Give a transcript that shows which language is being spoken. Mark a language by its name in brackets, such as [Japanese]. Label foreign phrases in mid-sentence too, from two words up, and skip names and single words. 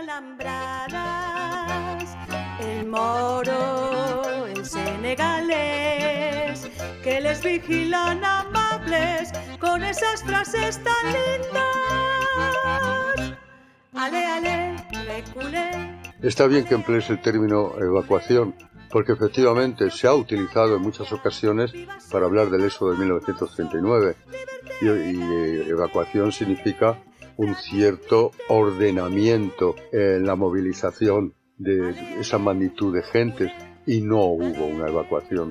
[Spanish] El moro, el senegalés, que les vigilan amables con esas frases tan lindas. [French] Ale, ale, reculé. [Spanish] Está bien que emplees el término evacuación, porque efectivamente se ha utilizado en muchas ocasiones para hablar del éxodo de 1939. Y evacuación significa un cierto ordenamiento en la movilización de esa magnitud de gentes, y no hubo una evacuación.